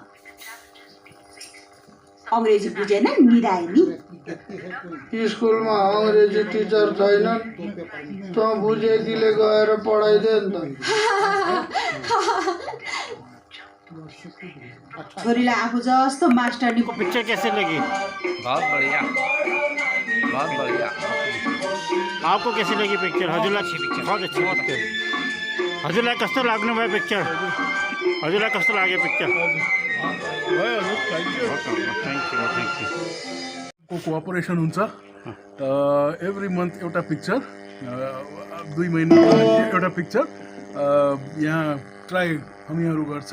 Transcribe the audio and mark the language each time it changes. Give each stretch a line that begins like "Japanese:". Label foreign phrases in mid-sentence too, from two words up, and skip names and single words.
Nepali: अङ्ग्रेजी बुझेन, निदाए नि। स्कुलमा अङ्ग्रेजी टिचर छैनन्, त बुझेकीले गएर पढाइदे नि त। छोरीलाई आफू जस्तो मास्टरनी को
Hindi: पिक्चर कैसे लगी? बहुत बढ़िया, बहुत बढ़िया। आपको कैसी लगी पिक्चर? हजुरलाई बहुत अच्छी पिक्चर।
Nepali: हजुरलाई कस्तो लाग्नु भयो पिक्चर? हजुरलाई कस्तो लाग्यो पिक्चर? को कोअपरेसन हुन्छ
English: every month
Nepali: एउटा पिक्चर, 2 महिना एउटा पिक्चर यहाँ ट्राई हामीहरू गर्छ।